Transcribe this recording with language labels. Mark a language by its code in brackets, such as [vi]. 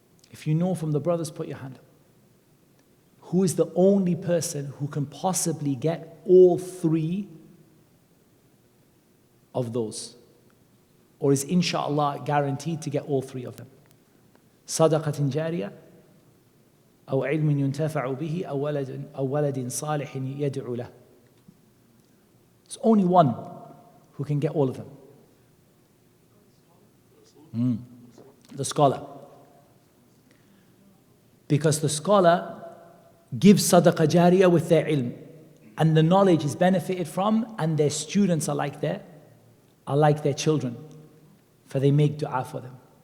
[en] If you know from the brothers, put your hand up. Who is the only person who can possibly get all three of those? Or is inshallah guaranteed to get all three of them? [ar] صدقة جارية أو علم ينتفع به أو ولد صالح يدعو له. [en] It's only one who can get all of them. The scholar. Because the scholar gives sadaqah jariyah with their ilm, and the knowledge is benefited from, and their students are like their children, for they make dua for them.